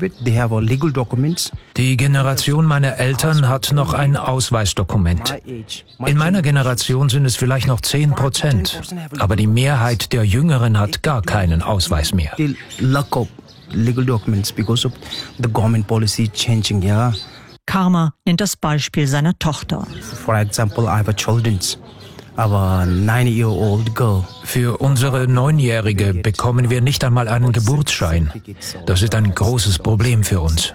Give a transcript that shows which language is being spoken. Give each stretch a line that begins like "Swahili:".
German: Die Generation meiner Eltern hat noch ein Ausweisdokument. In meiner Generation sind es vielleicht noch 10%, aber die Mehrheit der Jüngeren hat gar keinen Ausweis mehr.
English: Legal documents because of the government policy changing, yeah.
German: Karma nennt das Beispiel seiner Tochter.
English: For example, I have a children, our 9-year-old girl.
German: Für unsere 9-Jährige bekommen wir nicht einmal einen Geburtsschein. Das ist ein großes Problem für uns.